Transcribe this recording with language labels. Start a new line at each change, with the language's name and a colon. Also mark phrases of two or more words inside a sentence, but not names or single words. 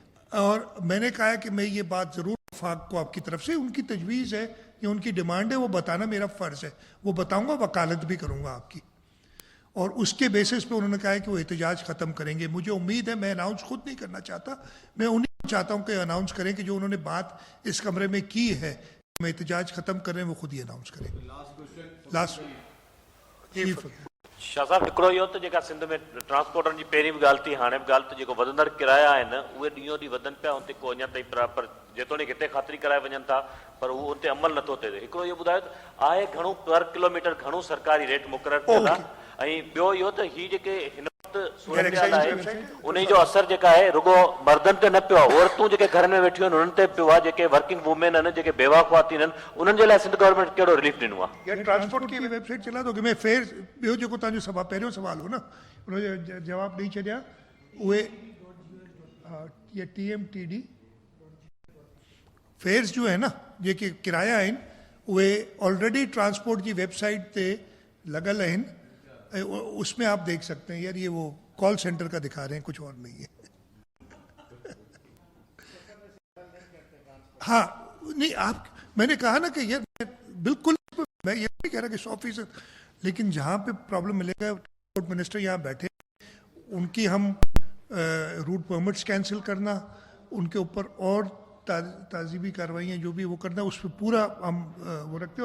Urdu: اور میں نے کہا کہ میں یہ بات ضرور وفاق کو آپ کی طرف سے، ان کی تجویز ہے یا ان کی ڈیمانڈ ہے، وہ بتانا میرا فرض ہے، وہ بتاؤں گا، وکالت بھی کروں گا آپ کی. اور اس کے بیسس پہ انہوں نے کہا ہے کہ وہ احتجاج ختم کریں گے. مجھے امید ہے، میں اناؤنس خود نہیں کرنا چاہتا، میں انہیں کو چاہتا ہوں کہ اناؤنس کریں کہ جو انہوں نے بات اس کمرے میں کی ہے، میں احتجاج ختم کر رہے ہیں، وہ خود ہی اناؤنس کریں. लास्ट
Sindhi: शाह साहब, हिकिड़ो इहो त जेका सिंध में ट्रांसपोर्टनि जी पहिरीं बि ॻाल्हि थी, हाणे बि ॻाल्हि त जेको वधंदड़ किराया आहिनि उहे ॾींहों ॾींहुं वधनि पिया, उते को अञा ताईं पर जेतोणीकि हिते ख़ातिरी कराए वञनि था, पर उहो उते अमल नथो थिए। हिकिड़ो इहो ॿुधायो त आहे घणो पर किलोमीटर घणो सरकारी रेट मुक़ररु थियल आहे, ऐं ॿियो इहो त हीअ जेके हिन वक़्तु सूरत आहे उन जो असर जेका आहे रुगो मर्दनि ते न पियो आहे, औरतूं जेके घर में वेठियूं आहिनि उन्हनि ते पियो आहे, जेके
English: working women
Sindhi: आहिनि, जेके बेवा ख़वातीन आहिनि, उन्हनि जे लाइ सिंध गवर्नमेंट कहिड़ो रिलीफ ॾिनो आहे?
Urdu: یار ٹرانسپورٹ کی ویب سائٹ چلا دو گے?
Sindhi: मैं फेयर ॿियो जेको तव्हांजो सवाल पहिरियों सवाल हो न, उनजो जवाब ॾेई छॾिया। उहे ये TMTD फेयर्स जो है ना, जेके किराया आहिनि उहे ऑलरेडी ट्रांसपोर्ट की वेबसाइट ते लॻल आहिनि,
Urdu: اس میں آپ دیکھ سکتے ہیں. یار یہ وہ
English: call center
Urdu: کا دکھا رہے ہیں، کچھ اور نہیں ہے۔ ہاں نہیں، آپ، میں نے کہا نا کہ یار بالکل، میں یہ نہیں کہہ رہا کہ 100%، لیکن جہاں پہ پرابلم ملے گا,
English: transport minister
Urdu: یہاں بیٹھے، ان کی ہم
English: route permits
Urdu: کینسل کرنا، ان کے اوپر اور تعزیری کارروائیاں جو بھی وہ کرنا، اس پر پورا ہم وہ رکھتے ہیں.